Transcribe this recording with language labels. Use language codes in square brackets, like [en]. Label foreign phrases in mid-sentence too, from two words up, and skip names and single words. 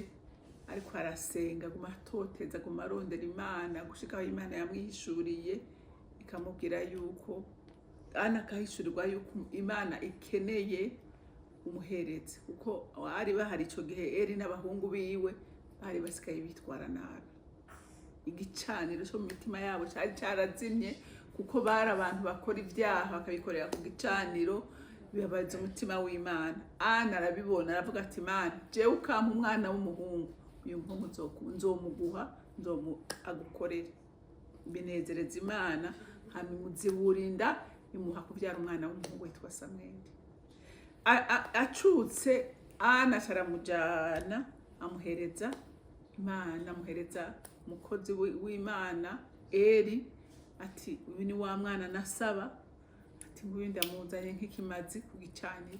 [rn] ariko arasenga, guma atoteza, guma arondera Imana, gushika aho Imana yamwihishuriye ikamubwira yuko Ana akahishurirwa yuko Imana ikeneye umuherezi, kuko bari bahari ico gihe Eli n'abahungu biwe bari basigaye bitwara nabi. Igicaniro cyo mu mitima yabo cyari cyarazimye, kuko bari abantu bakora ibyaha bakabikorera ku gicaniro, bibabaza umutima w'Imana. Ana arabibona aravuga ati Imana jewe ukampa umwana w'umuhungu, uyu muhungu nzomuguha agukorere. Binezereza Imana, hama imuziburinda imuha kubyara umwana w'umuhungu witwa Samweli. Acutse Ana aramujana amuhereza Imana, amuhereza umukozi w'Imana Eli, ati uyu ni wa mwana nasaba, ati nguyu ndamuzanye nk'ikimazi ku gicaniro.